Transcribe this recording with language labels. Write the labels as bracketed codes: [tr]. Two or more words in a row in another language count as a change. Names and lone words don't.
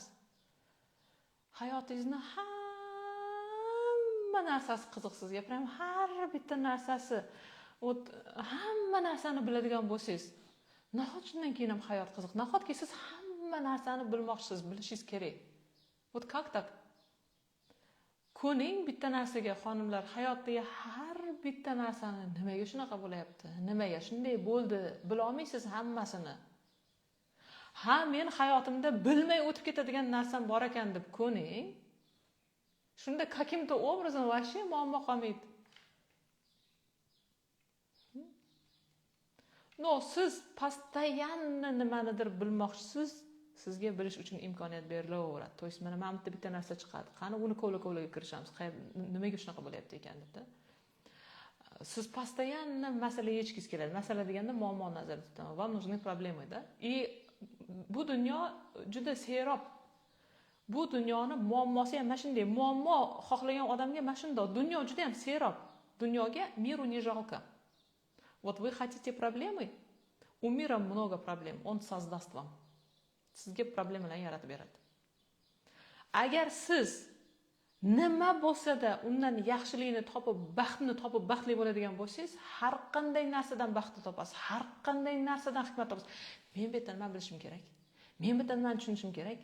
[uz] Hayotingizni hamma narsasi qiziqsiz. Gapiraman, har bitta narsasi, hamma narsani biladigan bo'lsangiz, nahot shundan keyin ham hayot qiziq. Nahotki siz hamma narsani bilmoqchisiz, bilishingiz kerak. [ru] Вот как так? [uz] Ko'ning bitta narsaga, xonimlar, hayotdagi har bitta narsani nimaga shunaqa bo'layapti? Nimaga shunday bo'ldi? Bila olmaysiz hammasini. Ha, men hayotimda bilmay o'tib ketadigan narsam bor ekan deb ko'ning. Shunda [ru] каким-то образом вообще [uz] muammo qolmaydi. No, siz постоянно nimanidir bilmoqchisiz, sizga bilish uchun imkoniyat berilaveradi. [ru] To есть [uz] mana bitta narsa chiqadi. Qani uni kovla-kovlaga kirishamiz. Nimaga shunaqa bo'lyapti ekan deb. Siz постоянно masala yechkis keladi. Masala deganda muammo nazarda tutaman. [ru] Вам нужны проблемы, да? И [uz] bu dunyo juda serob. Bu dunyoni muammosi ham mana shunday. Muammo xohlagan odamga mana shunday. Dunyo juda ham serob. Dunyoga [ru] миру не жалко. Вот вы хотите проблемы? У мира много проблем. Он создаст вам. [uz] Sizga problemalarni yaratib beradi. Agar siz nima bo'lsa-da undan yaxshilikni topib, baxtni topib, baxtli bo'ladigan bo'lsangiz, har qanday narsadan baxtni topasiz, har qanday narsadan hikmat topasiz. Men bu yerdan nima bilishim kerak? Men bu yerdan nima tushunishim kerak?